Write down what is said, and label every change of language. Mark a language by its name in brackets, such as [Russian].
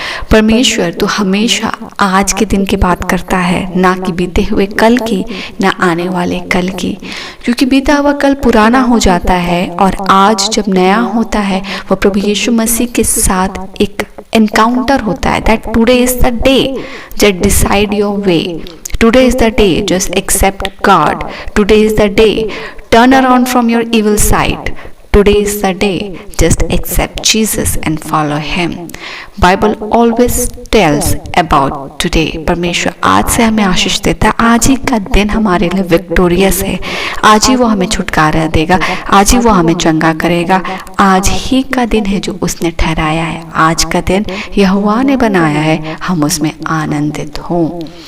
[Hindi] परमेश्वर तो हमेशा आज के दिन की बात करता है, ना कि बीते हुए कल की, ना आने वाले कल की, क्योंकि बीता हुआ कल पुराना हो जाता है और आज जब नया होता है वह प्रभु यीशु मसीह के साथ एक एनकाउंटर होता है। [English] That today is the day that decide your way. Today is the day, just accept God. Today is the day, turn around from your evil side. Today is the day, just accept Jesus and follow Him. Bible always tells about today. [Hindi] परमेश्वर आज से हमें आशीष देता है। आज ही का दिन हमारे लिए विक्टोरियस है। आज ही वो हमें छुटकारा देगा। आज ही वो हमें चंगा करेगा। आज ही का दिन है जो उसने ठहराया है। आज का दिन यहोवा ने बनाया है, हम उसमें आनंदित हों।